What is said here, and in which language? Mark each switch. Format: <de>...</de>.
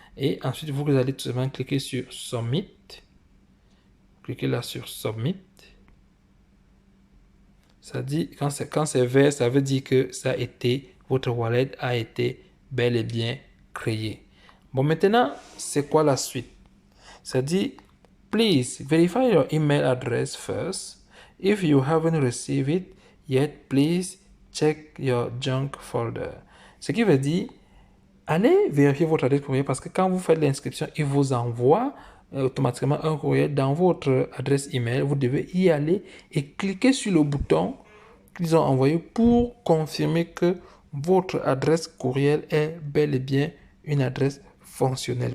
<fr>Et ensuite, vous allez tout simplement cliquer sur Submit. Cliquez là sur Submit. Ça dit, quand c'est vert, ça veut dire que ça a été, votre wallet a été bel et bien créé. Bon, maintenant, c'est quoi la suite? Ça dit,</fr> <en>please verify your email address first. If you haven't received it yet, please check your junk folder.</en> <fr>Ce qui veut dire, allez vérifier votre adresse courriel parce que quand vous faites l'inscription, il vous envoie automatiquement un courriel dans votre adresse email. Vous devez y aller et cliquer sur le bouton qu'ils ont envoyé pour confirmer que votre adresse courriel est bel et bien une adresse fonctionnelle.</fr>